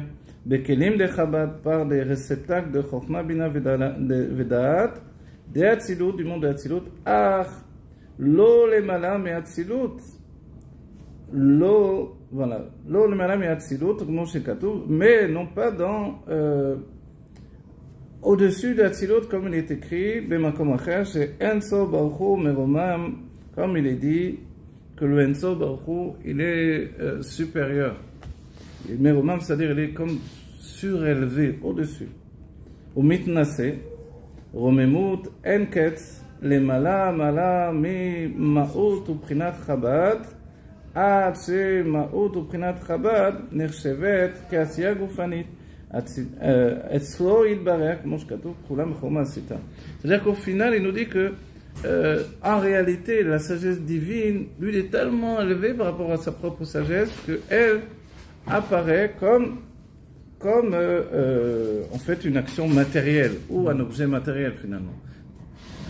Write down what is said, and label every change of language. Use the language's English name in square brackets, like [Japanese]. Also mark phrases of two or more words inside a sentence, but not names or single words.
[French] Bekelim de Chabad, par des réceptacles de Chokhmah, Bina, Vedaat, de Hatzilut, du monde de Hatzilut, [Hebrew] לא למעלה מאצילות, [French] voilà, [Hebrew] לא למעלה מאצילות, [French] mais non pas au-dessus de Hatzilut, comme il est écrit, [Hebrew] במקום אחר, chez אין סוף ברוך הוא מרומם, [French] comme il est dit, que le [Hebrew] אין סוף ברוך הוא, [French] il est supérieur. Meromam, c'est-à-dire, il est comme surélevé, au-dessus. [Hebrew] ומתנשא רוממות אין קץ, למעלה מעלה ממהות ובחינת חב"ד עד שמהות ובחינת חב"ד נחשבת כעשייה גופנית אצלו יתברך כמו שכתוב כולם בחומה עשיתה. [French] C'est-à-dire qu'au final il nous dit que en réalité la sagesse divine lui est tellement élevée par rapport à sa propre sagesse qu'elle apparaît comme en fait une action matérielle ou un objet matériel finalement.